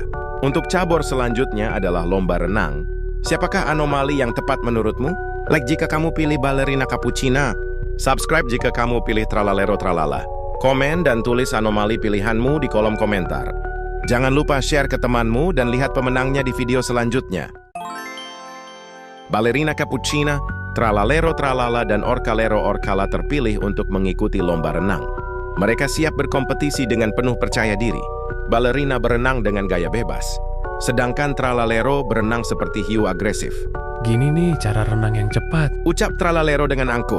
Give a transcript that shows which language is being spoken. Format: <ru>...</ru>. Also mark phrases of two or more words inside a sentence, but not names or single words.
<id>Untuk cabur selanjutnya adalah lomba renang. Siapakah anomali yang tepat menurutmu? Like jika kamu pilih balerina cappuccina. Subscribe jika kamu pilih tralalero tralala. Komen dan tulis anomali pilihanmu di kolom komentar. Jangan lupa share ke temanmu dan lihat pemenangnya di video selanjutnya. Balerina cappuccina, tralalero tralala, dan orkalero orkala terpilih untuk mengikuti lomba renang. Mereka siap berkompetisi dengan penuh percaya diri. Balerina berenang dengan gaya bebas, sedangkan tralalero berenang seperti hiu agresif. Gini nih cara renang yang cepat. Ucap tralalero dengan angkuh,</id>